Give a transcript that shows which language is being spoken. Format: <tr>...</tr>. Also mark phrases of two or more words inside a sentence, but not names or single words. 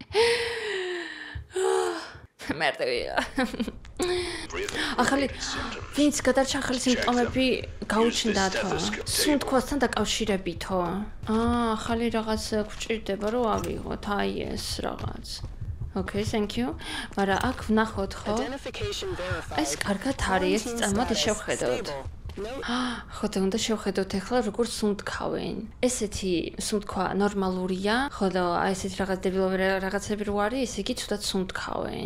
<ka>მარტივია. ახალი ვინც გადარჩა ახალი სიმპტომები გაუჩნდათო. სუნთქვასთან დაკავშირებითო. ახალი რაღაც გვჭირდება რომ ავიღოთ, აი ეს რაღაც.</ka> <en>Okay, thank you.</en> <ka>მაგრამ აქ ვნახოთ ხო? ეს კარგად არის, წამოდი შევხედოთ. ხო და უნდა შევხედოთ ახლა როგორ სუნთქავენ. ესეთი სუნთქვა ნორმალურია, ხო და აი ესეთი რაღაც დებილობი რაღაცები რო არის, ესე იგი ცუდად სუნთქავენ.</ka>